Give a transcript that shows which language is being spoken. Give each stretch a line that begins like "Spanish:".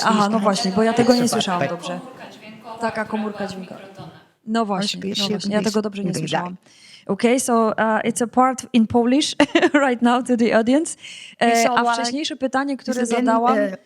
Polish: Aha, no właśnie, bo ja tego nie słyszałam dobrze. Taka komórka dźwiękowa. No właśnie, ja tego dobrze nie słyszałam.
English: Okay, so it's a part in Polish right now to the audience.
Polish: A wcześniejsze pytanie, które zadałam...